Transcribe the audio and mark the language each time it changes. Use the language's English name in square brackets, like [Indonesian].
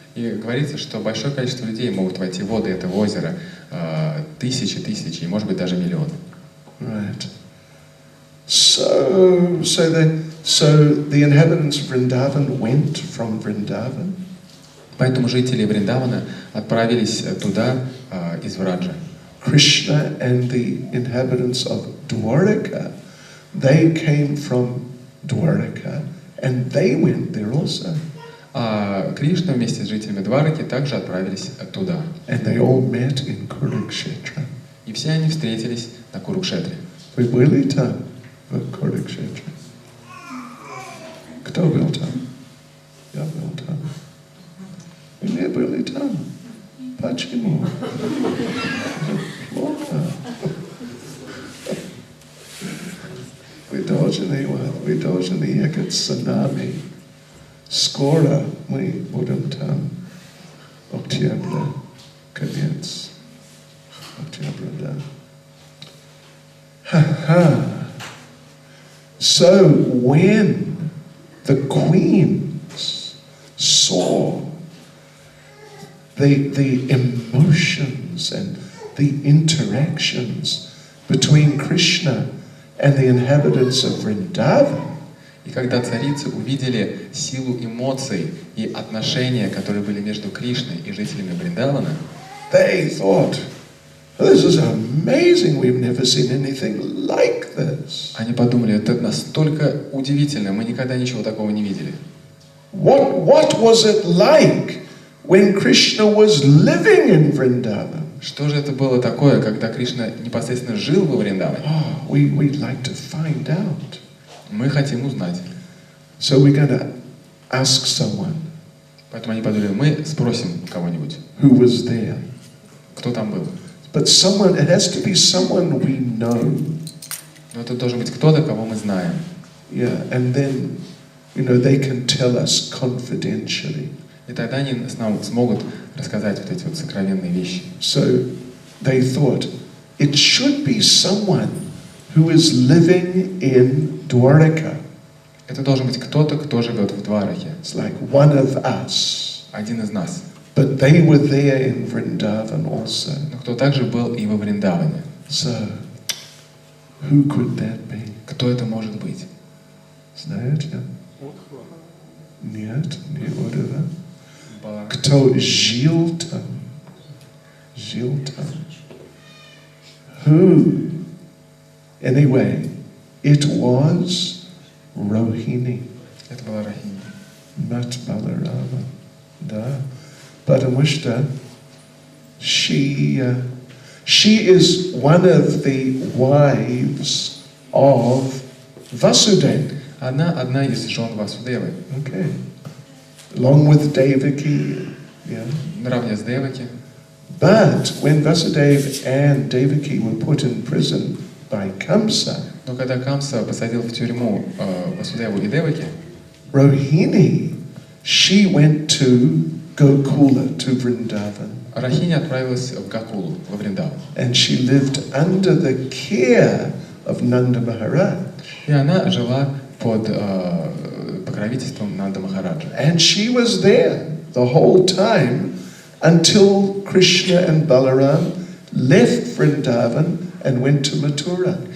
[Russian] И говорится, что большое количество людей могут войти в воды этого озера, тысячи, и, может быть, даже миллионы. [English] Right. So the inhabitants of Vrindavan went from Vrindavan. [Russian] Поэтому жители Вриндавана отправились туда из Враджа. [English] Krishna and the inhabitants of Dwaraka, they came from Dwaraka and they went there also. [Russian] А Кришна вместе с жителями Двараки также отправились туда. [English] And they all met in Kurukshetra. [Russian] И все они встретились на Курукшетре. Вы были там в Курукшетре? Кто был там? Я был там. Вы не были там? Почему? Плохо. Вы должны ехать с нами. Скоро мы будем там. Октября, конец. Октября, да. [English] So when the queens saw the emotions and the interactions between Krishna and the inhabitants of Vrindavan, [Russian] И когда царицы увидели силу эмоций и отношения, которые были между Кришной и жителями Вриндавана, [English] they thought, this is amazing, we've never seen anything like this. [Russian] они подумали, это настолько удивительно, мы никогда ничего такого не видели. [English] What was it like when Krishna was living in Vrindavan? [Russian] Что же это было такое, когда Кришна непосредственно жил во Вриндаване? [English] Oh, we'd like to find out. [Russian] Мы хотим узнать. [English] So we're going to ask someone [Russian] Поэтому они подумали, мы спросим кого-нибудь, [English] who was there. [Russian] кто там был. [English] But it has to be someone we know. [Russian] Но это должен быть кто-то, кого мы знаем. [English] Yeah, and then, they can tell us confidentially. [Russian] И тогда они нам смогут рассказать вот эти вот сокровенные вещи. [English] So they thought, it should be someone who is living in Dwaraka. [Russian] Это должен быть кто-то, кто живет в Двараке. [English] It's like one of us. [Russian] Один из нас. [English] But they were there in Vrindavan also. [Russian] Но кто также был и во Вриндаване. [English] So, who could that be? [Russian] Кто это может быть? Знаете? Нет, не Удава. Кто жил там? Жил там. [English] Who? Anyway, it was Rohini. [Russian] Это была Рахини. Mat Balarama. Да. Потому что [English] she is one of the wives of Vasudeva. [Russian] Она одна из жен Васудевы. [English] Okay. Along with Devaki. Yeah. [Russian] Наравне с Деваки. [English] But when Vasudeva and Devaki were put in prison by Kamsa, [Russian] Но когда Камса посадил в тюрьму Васудеву и Деваки, [English] Rohini, she went to Gokula, to Vrindavan. [Russian] Рахини отправилась в Гакулу, во Вриндаван. [English] And she lived under the care of Nanda Maharaj. [Russian] И она жила под покровительством Нанда Махараджа. [English] And she was there the whole time until Krishna and Balaram left Vrindavan and went to Mathura.